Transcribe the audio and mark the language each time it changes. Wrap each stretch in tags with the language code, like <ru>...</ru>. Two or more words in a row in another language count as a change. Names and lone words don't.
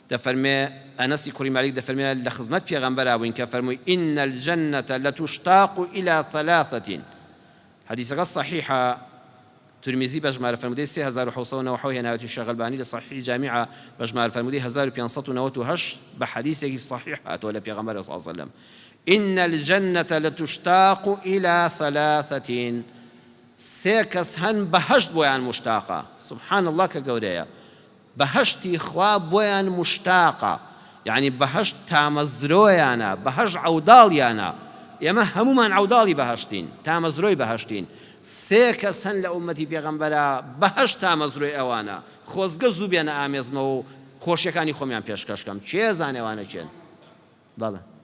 <ckb>دەفەرمێ ئەنەسی کوڕی مالیک دەفەرمێ لە خزمەت پێغەمبەرا بووین کە فەرمووی</ckb> <ar>ئین الجەنەتە لەتوشتاق إلى ثلاثة</ar> <ckb>حەدیثەکە صحیحە ترمذی بەژمارە فەرموودەی 3797 هێناوەتی شەغەلبانی لە صحیح جامیعە بەژمارە فەرموودەی 1598 بە حەدیثێکی صحیح هاتووە لە پێغەمبەر</ckb> <ar>صلی الله عليه</ar> <ckb>وسلم</ckb> <ar>إن الجنة لتشتاق إلى ثلاثة</ar> <ckb>سێکەس هەن بەهەشت بۆیان مشتاقە</ckb> <ar>سبحان الله</ar> <ckb>کە گەورەیە بەهەشتی خوا بۆیان مشتاقە یعنی بەهەشت تامەزرۆیانە بەهەشت عەوداڵیانە ئێمە هەمومان عەوداڵی بەهەشتین تامەزرۆی بەهەشتین سێکەس هەن لە ئومەتی پێغەمبەرە بەهەشت تامەزرۆی ئەوانە خۆزگە زوو بێنە ئامێزمەوە و خۆشیەکانی خۆمیان پێشکەشکەم چێ زانێ ئەوانە چێن بەڵێ</ckb>